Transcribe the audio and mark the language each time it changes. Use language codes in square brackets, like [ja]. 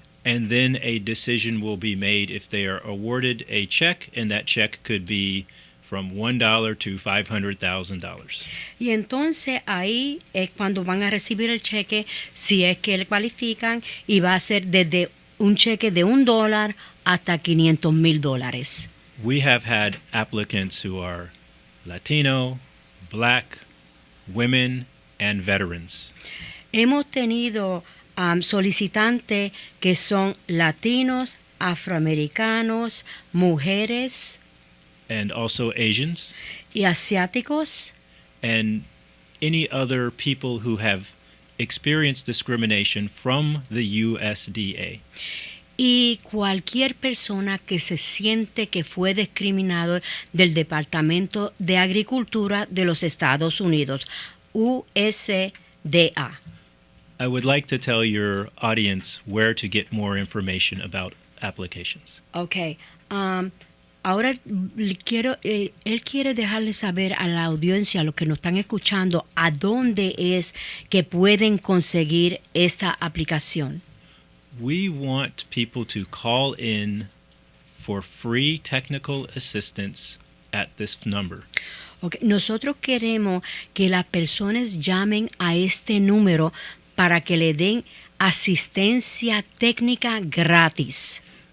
[en] And then a decision will be made if they are awarded a check, and that check could be from $1 to $500,000. [es] Y entonces ahí es cuando van a recibir el cheque, si es que le cualifican, y va a ser desde un cheque de $1 hasta $500,000. [en] We have had applicants who are Latino, Black, women, and veterans. [es] Hemos tenido solicitantes que son latinos, afroamericanos, mujeres, [en] And also Asians, [es] y asiáticos, [en] and any other people who have experienced discrimination from the USDA. [es] y cualquier persona que se siente que fue discriminado del Departamento de Agricultura de los Estados Unidos, USDA. [en] I would like to tell your audience where to get more information about applications. Okay. [es] ahora él quiere dejarle saber a la audiencia, a los que nos están escuchando, a dónde es que pueden conseguir esta aplicación. [en] We want people to call in for free technical assistance at this number. Okay. [es] Nosotros queremos que las personas llamen a este número para que le den asistencia técnica gratis.